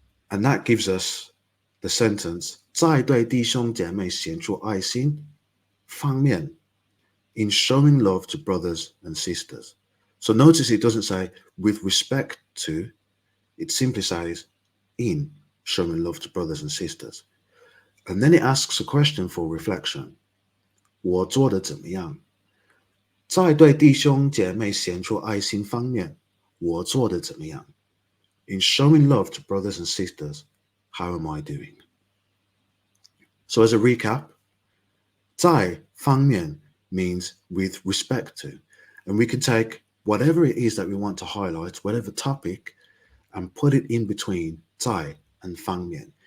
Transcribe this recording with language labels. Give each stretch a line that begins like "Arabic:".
English: And that gives us the sentence,
Chinese: 在对弟兄姐妹显出爱心方面,
English: in showing love to brothers and sisters. So notice it doesn't say with respect to, it simply says in showing love to brothers and sisters. And then it asks a question for reflection.
Chinese: 我做得怎么样？在对弟兄姐妹显出爱心方面，我做得怎么样？
English: In showing love to brothers and sisters, how am I doing? So as a recap, 在方面 means with respect to, and we can take whatever it is that we want to highlight, whatever topic, and put it in between 在 and 方面.